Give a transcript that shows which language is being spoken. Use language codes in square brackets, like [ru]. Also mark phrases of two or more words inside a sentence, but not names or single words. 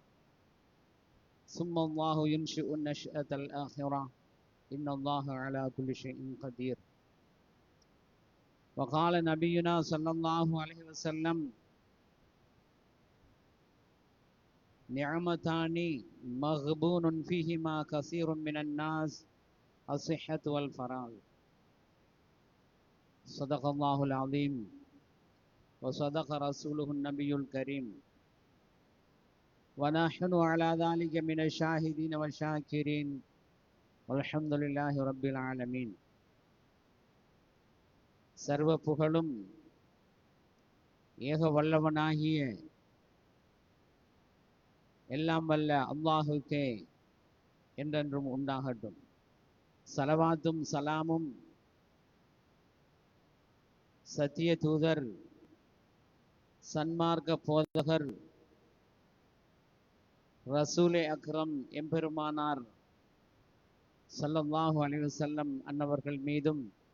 [ar] ثم الله ينشئ النشأة الآخرة إن الله على كل شيء قدير وقال نبينا صلى الله عليه وسلم نعمتان مغبون فيهما كثير من الناس الصحة والفراغ صدق الله العظيم وصدق رسوله النبي الكريم ونحن على ذلك من الشاهدين والشاكرين والحمد لله رب العالمين. [ta] சர்வ புகழும் ஏக வல்லவனாகிய எல்லாம் வல்ல அல்லாஹுக்கே என்றென்றும் உண்டாகட்டும். சலவாத்தும் சலாமும் சத்திய தூதர் சன்மார்க்க போதகர் ரசூலே அக்ரம் எம்பெருமானார் [ar] صلى الله عليه وسلم [ta] அன்னவர்கள் மீதும்